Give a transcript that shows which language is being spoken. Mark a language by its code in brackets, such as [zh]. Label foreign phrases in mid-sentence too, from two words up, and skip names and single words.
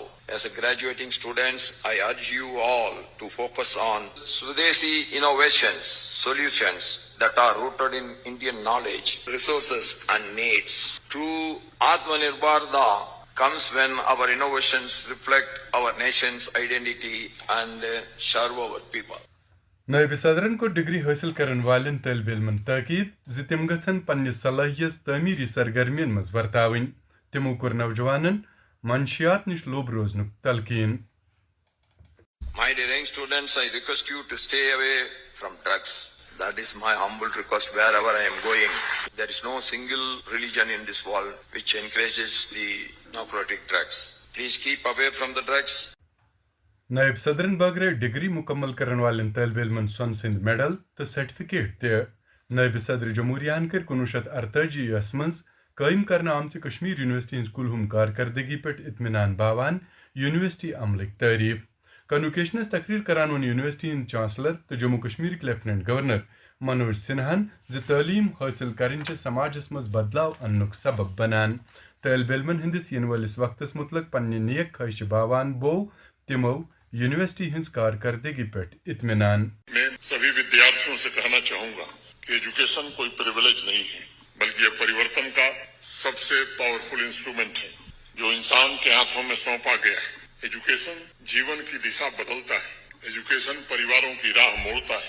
[en] As a graduating students, I urge you all to focus on Swadeshi innovations, solutions that are rooted in Indian knowledge, resources and needs. True Atmanirbharta comes when our innovations reflect our nation's identity and serve our people. [ks] نائب صدرن کوٚر ڈگری حٲصِل کرن والٮ۪ن طٲلبہِ علمن تٲکیٖد زِ تِم گژھن پننہِ صلٲحیت تعمیٖری سرگرمین منٛز ورتاوٕنۍ۔ تِمو کوٚر نوجوانن منشیات نِش لوٚب روزنُک تلقیٖن۔ [en] My dear students, I request you to stay away from drugs. That is my humble request wherever I am going. There is no single religion in this world which encourages the narcotic drugs. Please keep away from the drugs. [ks] نائب صدرن بٲگرٲے ڈگری مکمل کرن والٮ۪ن طٲلبہِ علمن سۄنہٕ سٕنٛدۍ میڈل تہٕ سرٹیفکیٹ تہِ۔ نائب صدر جمہوریہن کٔرۍ 1948 منٛز قائم کرنا آمژ کشمیر یونیورسٹی ہنز کلہم کارکردگی پہ اطمینان باوان یونیورسٹی عملک تعریف کنوکیشنس تقریر کران ون یونیورسٹی ہند چانسلر تو جموں کشمیر لیفٹنٹ گورنر منوج سنہاہن تعلیم حاصل کرن سماجس مز بدلاو انک سبب بنان طالب علمن ہندس ین ولس وقتس متعلق پنہ نیک خواہش باوان بو تمو یونیورسٹی ہنز کارکردگی پہ اطمینان. [hi] मैं सभी विद्यार्थियों से कहना चाहूँगा कि एजुकेशन कोई प्रिविलेज नहीं है बल्कि यह परिवर्तन का सब से [en] powerful instrument [hi] है जो इंसान के हाथों में सौंपा गया है. एजुकेशन जीवन की दिशा बदलता है. एजुकेशन परिवारों की राह मोड़ता है.